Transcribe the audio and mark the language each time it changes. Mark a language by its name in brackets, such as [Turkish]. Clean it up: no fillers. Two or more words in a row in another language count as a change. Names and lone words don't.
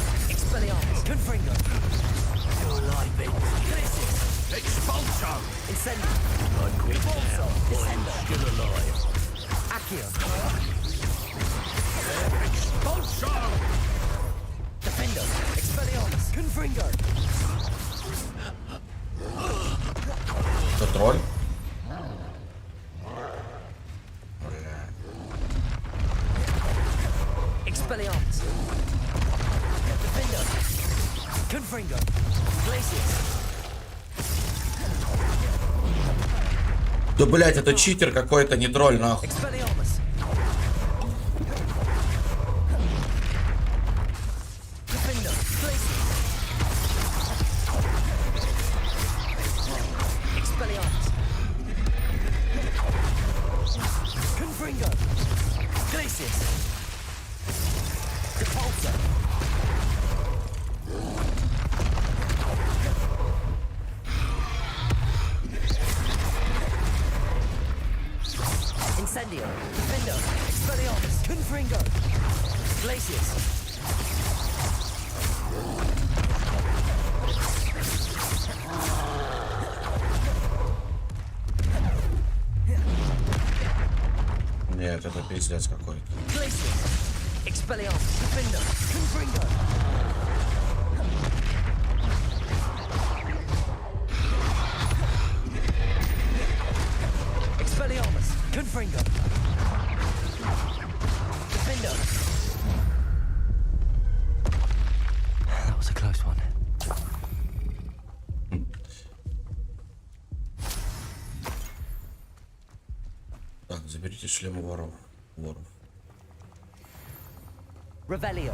[English] Expelliarmus, Confringo. you're alive, Ben. Expulso! Incendio. I quit Depulso. now. Descendo. I'm still alive. Accio. Expulso! Defender. Expelliarmus, Confringo. [Russian] Что, тролль? [English] Expelliarmus. Defender. Confringo. Glacius. [Russian] Да, блять, это читер какой-то, не тролль, нахуй. [English] Expelliarmus. Defender. Glacius. Expelliarmus. Confringo. Glacius. Depulso. Incendio. Defender. Expelliarmus. Confringo. Glacius. [Russian] Нет, это пиздец какой-то. [English] Glacius. Expelliarmus. Defender. Confringo. Expelliarmus. Confringo. Defender. That was a close one. [Russian] Так, заберите шлемы воров. [English] Revelio.